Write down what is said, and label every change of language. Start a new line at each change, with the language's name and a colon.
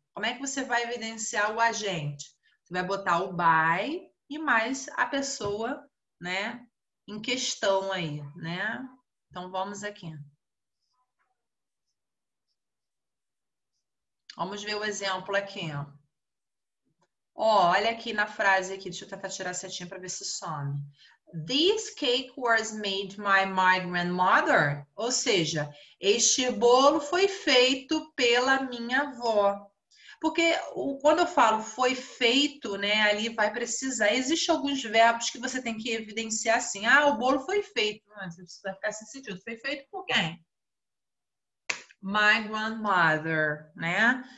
Portuguese: Como é que você vai evidenciar o agente? Você vai botar o by e mais a pessoa, né, em questão aí, né? Então, vamos aqui. Vamos ver o exemplo aqui, ó. Olha aqui na frase aqui, deixa eu tentar tirar a setinha para ver se some.
English: This cake was made by my grandmother.
Portuguese: Ou seja, este bolo foi feito pela minha avó. Porque quando eu falo foi feito, né, ali vai precisar. Existem alguns verbos que você tem que evidenciar assim. Ah, o bolo foi feito. Você vai ficar sem sentido. Foi feito por quem?
English: My grandmother,
Portuguese: né?